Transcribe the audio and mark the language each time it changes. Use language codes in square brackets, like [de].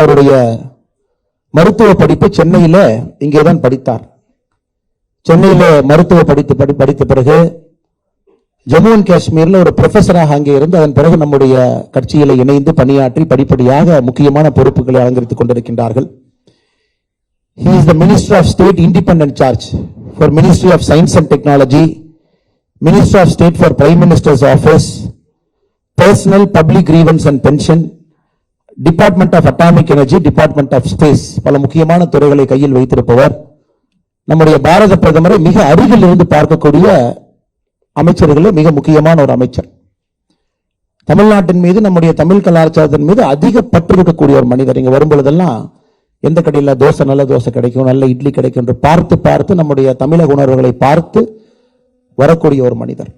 [ta] அவருடைய மருத்துவ படிப்பு சென்னையில் இங்கேதான் படித்தார். சென்னையில் மருத்துவ படித்த பிறகு ஜம்மு அண்ட் காஷ்மீரில் ஒரு ப்ரொஃபஸராக அங்கே இருந்து அதன் பிறகு நம்முடைய கட்சியில் இணைந்து பணியாற்றி படிப்படியாக முக்கியமான பொறுப்புகளை அலங்கரித்துக் கொண்டிருக்கின்றார்கள். [en] He is the Minister of State Independent Charge for Ministry of Science and Technology, Minister of State for Prime Minister's Office, Personal Public Grievance and Pension, Department of Atomic Energy, Department of Space, [ta] பல முக்கியமான துறைகளை கையில் வைத்திருப்பவர். நம்முடைய பாரத பிரதமரை மிக அருகில் இருந்து பார்க்கக்கூடிய அமைச்சர்கள், மிக முக்கியமான ஒரு அமைச்சர். தமிழ்நாட்டின் மீது, நம்முடைய தமிழ் கலாச்சாரத்தின் மீது அதிக பற்று இருக்கக்கூடிய ஒரு மனிதர். இங்க வரும்பொழுதெல்லாம் எந்த கடையில் தோசை நல்ல தோசை கிடைக்கும், நல்ல இட்லி கிடைக்கும் என்று பார்த்து பார்த்து நம்முடைய தமிழக உணர்வுகளை பார்த்து வரக்கூடிய ஒரு மனிதர்.